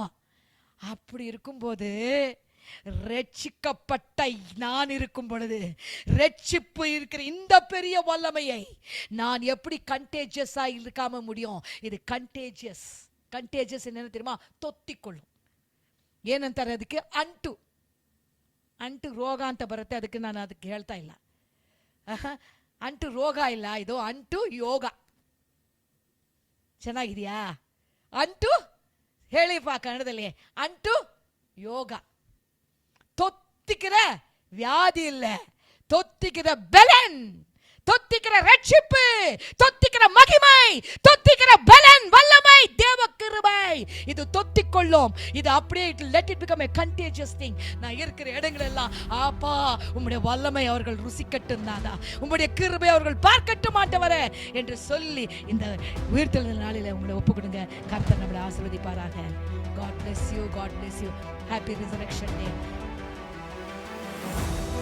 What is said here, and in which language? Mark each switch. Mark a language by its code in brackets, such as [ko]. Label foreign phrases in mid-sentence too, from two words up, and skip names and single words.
[ta] அப்படி இருக்கும்போது ரட்சிக்கப்பட்ட நான் இருக்கும் பொழுது, ரட்சிப்பு இருக்கிற இந்த பெரிய வல்லமையை நான் எப்படி கண்டேஜியஸா இருக்காம முடியும்? இது கண்டேஜியஸ் என்னன்னு தெரியுமா? தொத்திக்கொள்ளும். [kn] ಏನಂತಾರೆ ಅದಕ್ಕೆ? ಅಂಟು ರೋಗ ಅಂತ ಬರುತ್ತೆ. ಅದಕ್ಕೆ ನಾನು ಅದಕ್ಕೆ ಹೇಳ್ತಾ ಇಲ್ಲ. ಅಂಟು ರೋಗ ಇಲ್ಲ, ಇದು ಅಂಟು ಯೋಗ. ಚೆನ್ನಾಗಿದೆಯಾ? ಅಂಟು ಹೇಳಿಪ್ಪ ಕನ್ನಡದಲ್ಲಿ. ಅಂಟು ಯೋಗ. [ta] தொத்திக்கிற வியாதி இல்ல, தொத்திக்கிற பலன், தொத்திக்கிற ரட்சிப்பு, தொத்திக்கிற மகிமை, தொத்திக்கிற பலன், வல்லமை, தேவ கிருபை. இது தொத்திக்கொள்ளும். இது அப்படியே [en] let it become a contagious thing. [ta] நான் இருக்கிற இடங்கள் எல்லாம், ஆப்பா உம்முடைய வல்லமை அவர்கள் ருசிக்கட்டும், நாதா உம்முடைய கிருபை அவர்கள் பார்க்கட்டும் ஆண்டவரே என்று சொல்லி இந்த உயிர்த்தெழுந்த நாளில உங்களை ஒப்பு கொடுங்க. கர்த்தர் நம்மளை ஆசீர்வதிப்பாராக. [en] God bless you. God bless you. Happy Resurrection Day.